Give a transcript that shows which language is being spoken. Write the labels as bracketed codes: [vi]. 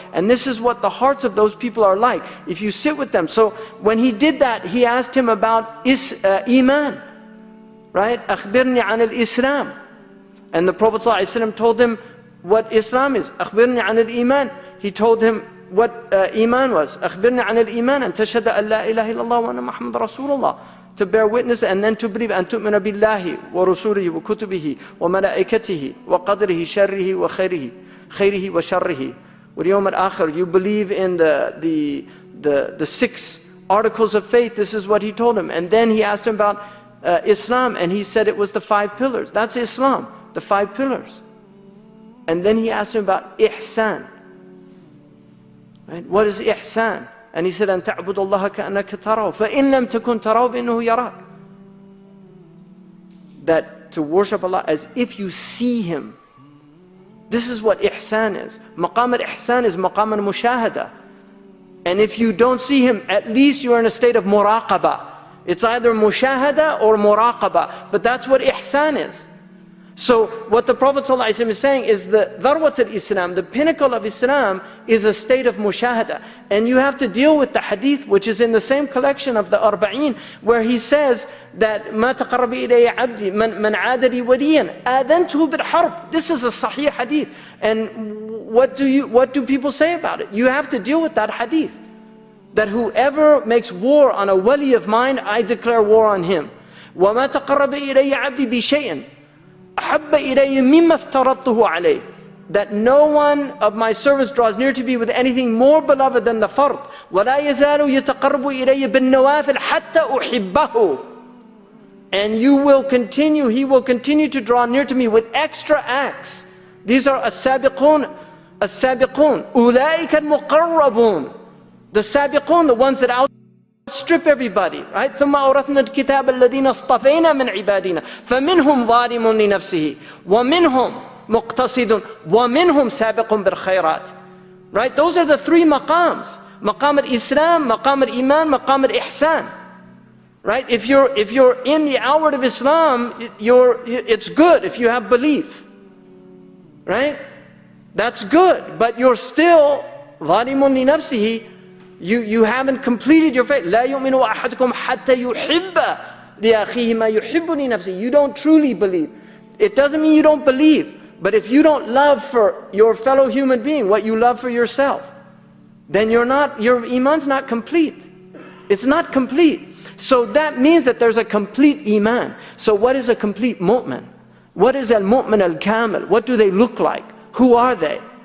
[en] And this is what the hearts of those people are like. If you sit with them. So when he did that, he asked him about iman. Right? [ar] أخبرني عن الإسلام. [en] And the Prophet ﷺ told him what Islam is. [ar] أخبرني عن الإيمان. [en] He told him what iman was. [ar] أخبرني عن الإيمان أن تشهد أن لا إله إلا الله وأن محمد رسول الله. [en] To bear witness and then to believe. [ar] أن تؤمن بالله ورسوله وكتبه وملائكته وقدره شره وخيره خيره وشره واليوم الآخر. [en] You believe in the 6 articles of faith. This is what he told him. And then he asked him about Islam, and he said it was the 5 pillars. That's Islam, the 5 pillars. And then he asked him about ihsan. Right? What is ihsan? And he said, [ar] أن تعبد الله كأنك تراه فإن لم تكن تراه فإنه يراك. [en] That to worship Allah as if you see Him. This is what ihsan is. Maqam al-ihsan is maqam al-mushahada. And if you don't see Him, at least you are in a state of muraqaba. It's either mushahada or muraqaba. But that's what ihsan is. So what the Prophet ﷺ is saying is the dharwat al-Islam, the pinnacle of Islam, is a state of mushahada. And you have to deal with the hadith, which is in the same collection of the Arba'een, where he says that [ar] مَا تَقَرَّبَ إِلَيَّ عَبْدِي مَنْ عَادَ لِي وَلِيًّا آذَنْتُهُ بِالْحَرْبِ. [en] This is a sahih hadith. And what do people say about it? You have to deal with that hadith. That whoever makes war on a wali of mine, I declare war on him. [ar] وَمَا تَقَرَّبَ إِلَيَّ عَبْدِي بِشَيْءٍ أحب إلي مما افترضته عليه. [en] That no one of my servants draws near to me with anything more beloved than the fard. [ar] ولا يزال يتقرب إلي بالنوافل حتى أحبه. [en] And he will continue to draw near to me with extra acts. These are [ar] السابقون أولئك المقربون. [en] The sabiqun, the ones that outstrip everybody, right? [ar] ثم أورثنا الكتاب الذين اصطفينا من عبادنا فمنهم ظالم لنفسه ومنهم مقتصد ومنهم سابق بالخيرات. [en] Right? Those are the three maqams. Maqam al-Islam, maqam al-Iman, maqam al-Ihsan. Right? If you're in the outward of Islam, it's good if you have belief. Right? That's good, but you're still [ar] ظالم لنفسه. [en] You haven't completed your faith. [ar] لا يؤمن أحدكم حتى يحب لأخيه ما يحب لنفسه. [en] You don't truly believe. It doesn't mean you don't believe, but if you don't love for your fellow human being what you love for yourself, then your iman's not complete. It's not complete. So that means that there's a complete iman. So what is a complete mu'min? What is al-mu'min al-kamil? What do they look like? Who are they?